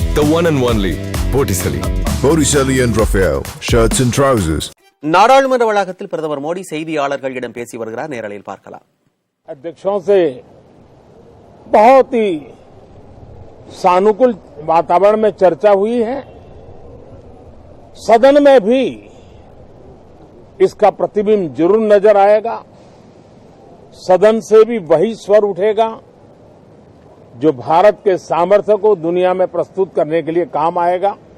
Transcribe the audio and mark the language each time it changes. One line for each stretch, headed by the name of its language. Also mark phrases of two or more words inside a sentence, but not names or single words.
English: the one and only Botticelli. Botticelli and Raphael, shirts and trousers.
Tamil: நாடாளுமன்ற வளாகத்தில் பிரதமர் மோடி செய்தியாளர்களிடம் பேசி வருகிறார். நேரலையில் பார்க்கலாம்.
Hindi: अध्यक्षों से बहुत ही सानुकूल वातावरण में चर्चा हुई है. सदन में भी इसका प्रतिबिंब जरूर नजर आएगा. सदन से भी वही स्वर उठेगा जो भारत के सामर्थ्य को दुनिया में प्रस्तुत करने के लिए काम आएगा.